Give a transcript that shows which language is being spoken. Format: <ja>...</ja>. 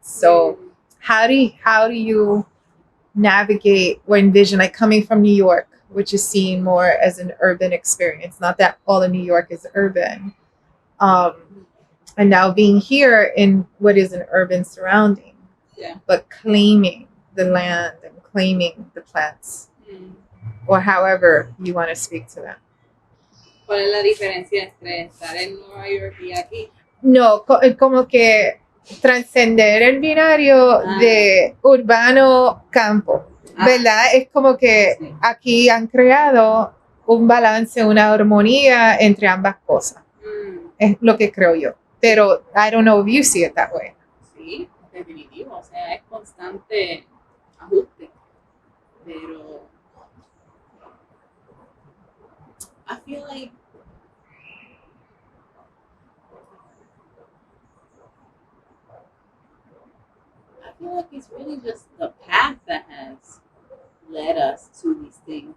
<en>So how do you navigate or envision, like coming from New York, which is seen more as an urban experience? Not that all of New York is urban, and now being here in what is an urban surrounding, but claiming the land and claiming the plants, or however you want to speak to them.</en> <es>¿Cuál es la diferencia entre estar en Nueva York y aquí? No, como que trascender el binario de urbano-campo, ¿verdad? Es como que aquí han creado un balance, una armonía entre ambas cosas. Es lo que creo yo.</es> <en>Pero I don't know if you see it that way.</en> <es>Sí, definitivo. O sea, es constante ajuste.</es> <en>Pero I feel like it's really just the path that has led us to these things.</en>